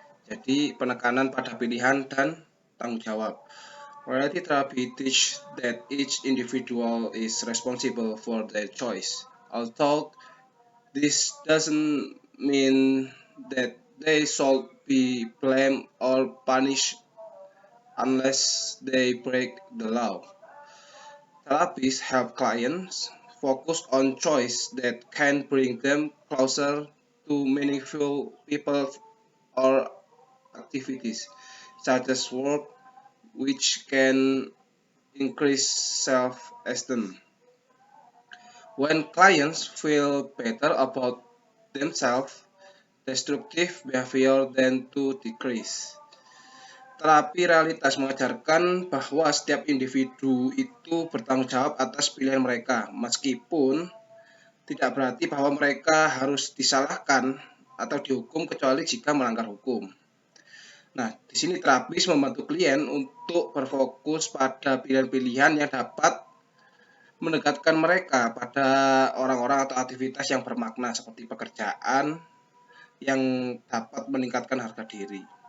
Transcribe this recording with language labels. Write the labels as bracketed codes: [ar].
[id] Jadi penekanan pada pilihan dan tanggung jawab. [en] Reality therapy teach that each individual is responsible for their choice. Although this doesn't mean that they should be blamed or punished unless they break the law. Therapists help clients focus on choice that can bring them closer to meaningful people or activities, such as work, which can increase self-esteem. When clients feel better about themselves, destructive behavior tend to decrease. [id] Terapi realitas mengajarkan bahwa setiap individu itu bertanggung jawab atas pilihan mereka, meskipun tidak berarti bahwa mereka harus disalahkan atau dihukum kecuali jika melanggar hukum. Nah, di sini terapis membantu klien untuk berfokus pada pilihan-pilihan yang dapat mendekatkan mereka pada orang-orang atau aktivitas yang bermakna seperti pekerjaan yang dapat meningkatkan harga diri.